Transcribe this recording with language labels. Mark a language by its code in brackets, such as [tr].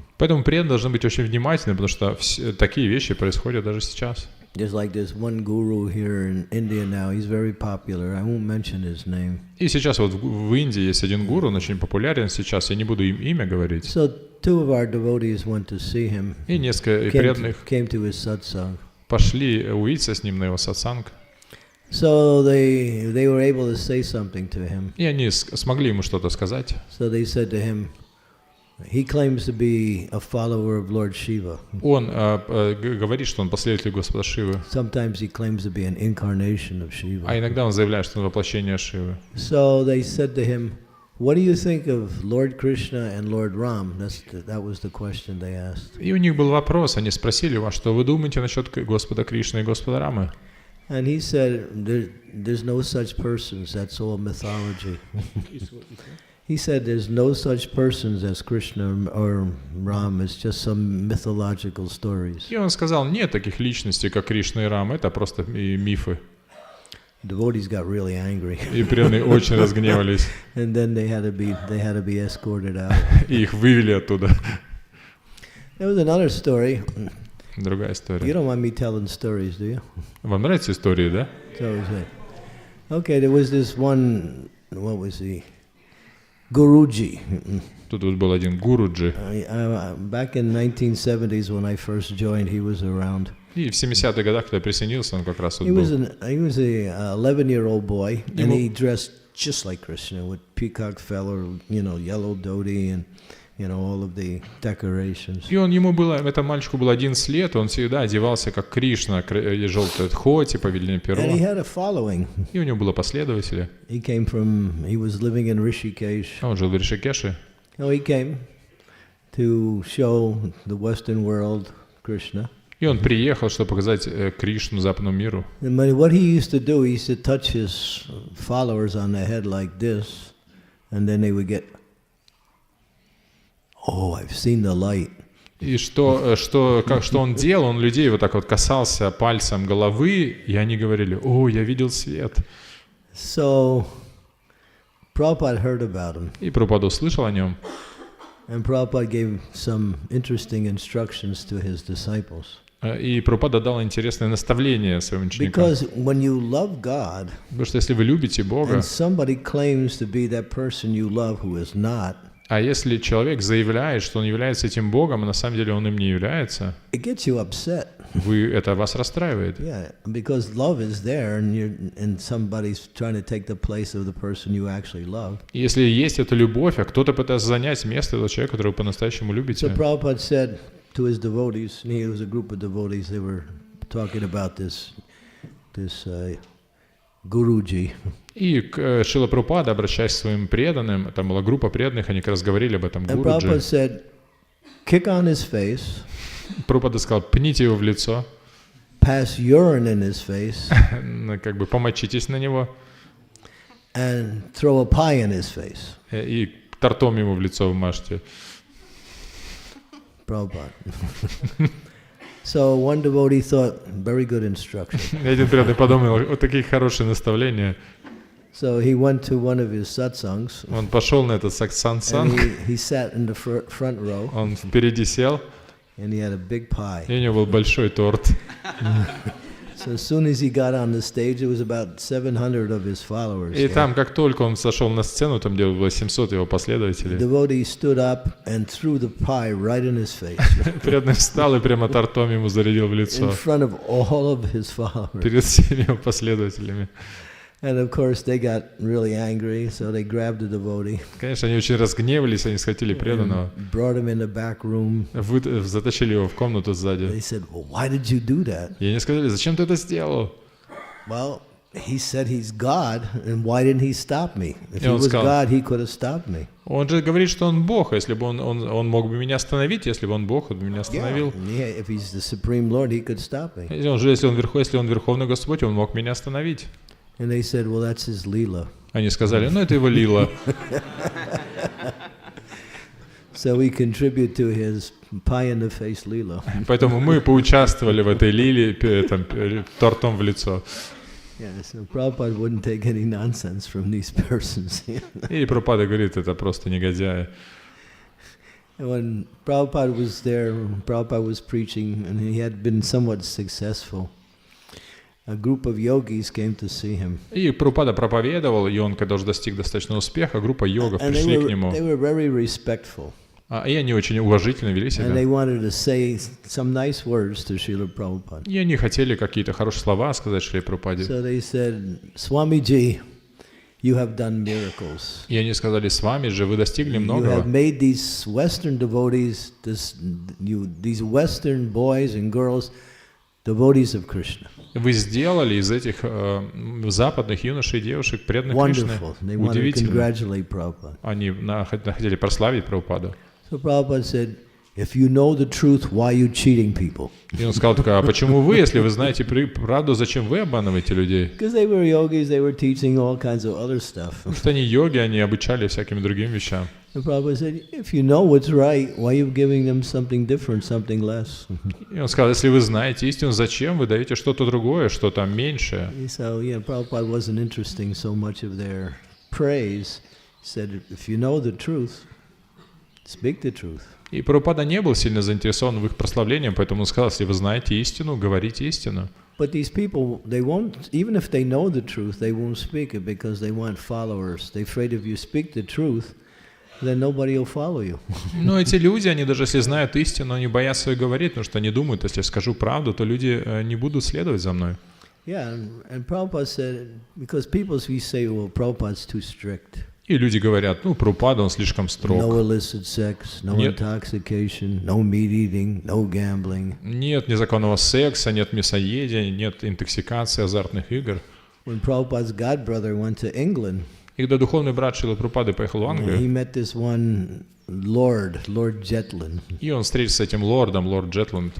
[ru] Поэтому преданные должны быть очень внимательны, потому что такие вещи происходят даже сейчас. [en] Just like this one guru here in India now, he's very popular. I won't mention his name. [ru] И сейчас вот в Индии есть один гуру, он очень популярен сейчас, я не буду им имя говорить. [en] So two of our devotees went to see him. [ru] И несколько преданных [en] Came to his satsang. [ru] пошли увидеться с ним на его сатсанг. [en] So they were able to say something to him. [ru] И они смогли ему что-то сказать. [en] So they said to him, he claims to be a follower of Lord Shiva. [ru] Он говорит, что он последователь Господа Шивы. [en] Sometimes he claims to be an incarnation of Shiva. [ru] А иногда он заявляет, что он воплощение Шивы. [en] So they said to him, what do you think of Lord Krishna and Lord Ram? That was the question they asked. [ru] И у них был вопрос, они спросили вас, что вы думаете насчет Господа Кришны и Господа Рамы? [en] And he said, there's no such persons, that's all mythology. He said there's no such persons as Krishna or Ram, it's just some mythological stories. [ru] И он сказал, нет таких личностей, как Кришна и Рама, это просто мифы. [en] Devotees got really angry. [ru] И преданные очень разгневались. [en] And then they had to be escorted out. [ru] И их вывели оттуда. [en] There was another story. [ru] Другая [en] You [ru] история. [en] don't mind me telling stories, do you? [ru] Вам нравятся истории, да? [en] So is it. Okay, there was this one, what was he? Guruji. [ru] Тут вот был один Гуруджи. [en] Back in 1970s when I first joined, he was around. [ru] И в 70-х годах, когда я присоединился, он как раз вот [en] He was [ru] был. [en] a 11-year-old boy, and he dressed just like Krishna with peacock feather, yellow dhoti, and all of the decorations. [ru] И этому мальчику было 11 лет, он всегда одевался как Кришна, желтое дхоти, повеление перо. [en] And he had a following. [ru] И у него было последователи. [en] He was living in Rishikesh. [ru] Он жил в Ришикеше. [en] So he came to show the Western world Krishna. [ru] И он приехал, чтобы показать Кришну западному миру. [en] And what he used to do, he used to touch his followers on the head like this, and then they would get, oh, I've seen the light. [ru] И что он делал? Он людей вот так вот касался пальцем головы, и они говорили, о, я видел свет. [en] So Prabhupada heard about him. [ru] И Прабхупада услышал о нем. [en] And Prabhupada gave some interesting instructions to his disciples. [ru] И Прабхупада дал интересное наставление своим ученикам. [en] Because when you love God, [ru] Потому что если вы любите Бога, [en] and somebody claims to be that person you love who is not, [ru] а если человек заявляет, что он является этим Богом, а на самом деле он им не является, [en] it gets you upset. [ru] это вас расстраивает. [en] Yeah, because love is there, and somebody's trying to take the place of the person you actually love. [ru] Если есть эта любовь, а кто-то пытается занять место этого человека, которого вы по-настоящему любите. [en] So Prabhupada said to his devotees, and he was a group of devotees, they were talking about this Guruji. [ru] И Шрила Прабхупада, обращаясь к своим преданным, там была группа преданных, они как раз говорили об этом [en] And Prabhupada [ru] Гуруджи. [en] said, kick on his face, [ru] Прабхупада сказал, пните его в лицо, [en] pass urine in his face, [ru] как бы помочитесь на него [en] and throw a pie in his face. [ru] и тортом ему в лицо вмажьте. [en] Prabhupada. So one devotee thought, very good instruction. [ru] И один преданный подумал, вот такие хорошие наставления. [en] So he went to one of his satsangs, [ru] Он пошел на этот [en] and [ru] сатсанг, [en] he sat in the front row, [ru] он впереди сел, [en] and he had a big pie. [ru] и у него был большой торт. [en] So as soon as he got on the stage, it was about 700 of his followers. [ru] И [en] there. [ru] там, как только он сошел на сцену, там где было 700 его последователей, [en] Devotee stood up and threw the pie right in his face, [ru] преданный встал и прямо тортом ему зарядил в [en] in [ru] лицо [en] front of all of his followers. [ru] перед всеми его последователями. [en] And of course, they got really angry, so they grabbed the devotee, [ru] Конечно, они очень разгневались, они схватили преданного, [en] and brought him in the back room. [ru] затащили его в комнату сзади. [en] They said, well, why did you do that? [ru] И они сказали, зачем ты это сделал? [en] Well, he said he's God, and why didn't he stop me? If [ru] И [en] he [ru] он [en] was [ru] сказал, [en] God, he could have stopped me. [ru] Он же говорит, что он Бог, а если бы он мог бы меня остановить, если бы он Бог, он бы меня остановил. [en] Yeah, if he's the supreme Lord, he could stop me. [ru] Если он Верховный Господь, он мог меня остановить. [en] And they said, well, that's his lila. [ru] Они сказали, ну это его лила. [en] So we contribute to his pie in the face lila. [ru] Поэтому мы поучаствовали в этой лиле, тортом в лицо. [en] Yeah, so Prabhupada wouldn't take any nonsense from these persons. [ru] И Прабхупада говорит, это просто негодяи. [en] And when Prabhupada was there, Prabhupada was preaching, and he had been somewhat successful. A group of yogis came to see him. [ru] И Прабхупада проповедовал, и он, когда уже достиг достаточного успеха, группа йогов [en] And [ru] пришли к [en] they [ru] нему. [en] were very respectful. [ru] И они очень уважительно вели [en] And they [ru] себя. [en] wanted to say some nice words to Srila Prabhupada. [ru] И они хотели какие-то хорошие слова сказать Шри Прабхупаде. [en] So they said, Swamiji, you have done miracles. [ru] И они сказали: с вами же вы достигли [en] You have [ru] многого. [en] made these Western devotees, these Western boys and girls, devotees of Krishna. [ru] Вы сделали из этих западных юношей и девушек преданных Кришне. [en] Wonderful. They wanted to [ru] Удивительно. [en] congratulate Prabhupada. [ru] Они хотели прославить Прабхупаду. [en] So Prabhupada said, if you know the truth, why are you cheating people? [ru] И он сказал: а почему вы, если вы знаете правду, зачем вы обманываете людей? [en] Because they were yogis, they were teaching all kinds of other stuff. [ru] Потому что они йоги, они обучали всяким другим вещам. [en] And Prabhupada said, if you know what's right, why are you giving them something different, something less? [ru] И он сказал: если вы знаете истину, зачем вы даете что-то другое, что-то меньшее? [en] So, Prabhupada wasn't interested in so much of their praise. He said, if you know the truth, speak the truth. [ru] И Прабхупада не был сильно заинтересован в их прославлении, поэтому он сказал: если вы знаете истину, говорите истину. [en] But these people, they won't, even if they know the truth, they won't speak it because they want followers. They're afraid if you speak the truth, then nobody will follow you. [ru] Но эти люди, они даже если знают истину, они боятся ее говорить, потому что они думают, если я скажу правду, то люди не будут следовать за мной. [en] Yeah, and Prabhupada said, because people say, well, Prabhupada's too strict. [ru] И люди говорят: Прабхупада, он слишком [en] No [ru] строг. [en] illicit sex, no [ru] Нет. [en] intoxication, no meat eating, no gambling. [ru] Нет незаконного секса, нет мясоедения, нет интоксикации, азартных игр. [en] When Prabhupada's godbrother went to England, [ru] И когда духовный брат Шрилы Прабхупады поехал в [en] he [ru] Англию, [en] met this one Lord Jetland. [ru] и он встретился с этим лордом, лорд Джетланд.